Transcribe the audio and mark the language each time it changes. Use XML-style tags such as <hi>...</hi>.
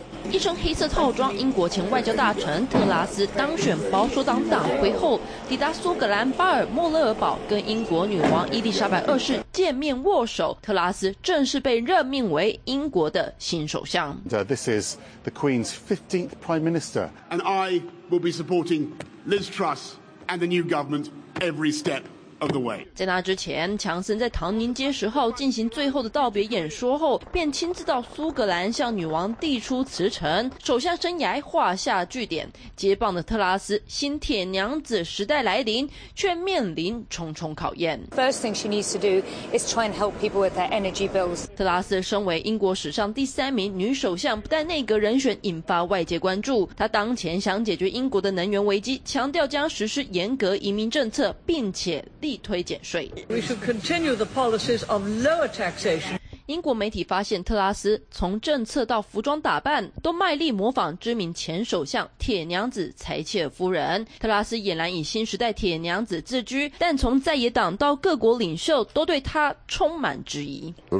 <zh>一身黑色套装，英国前外交大臣特拉斯当选保守党党魁后，抵达苏格兰巴尔莫勒尔堡，跟英国女王伊丽莎白二世见面握手。特拉斯正式被任命为英国的新首相。</zh> <en>This is the Queen's 15th Prime Minister, and I will be supporting Liz Truss and the new government every step of the way.</en> <zh>在那之前，强森在唐宁街十号进行最后的道别演说后，便亲自到苏格兰向女王递出辞呈，首相生涯画下句点。接棒的特拉斯新铁娘子时代来临，却面临重重考验。</zh> <en>First thing she needs to do is try and help people with their energy bills.</en> <zh>特拉斯身为英国史上第三名女首相，不但内阁人选引发外界关注，她当前想解决英国的能源危机，强调将实施严格移民政策，并且力推减税。</zh> <en>We should continue the policies of lower taxation.</en> <zh>英国媒体发现，特拉斯从政策到服装打扮都卖力模仿知名前首相铁娘子柴切尔夫人。特拉斯俨然以新时代铁娘子自居，但从在野党到各国领袖都对他充满质疑。</zh>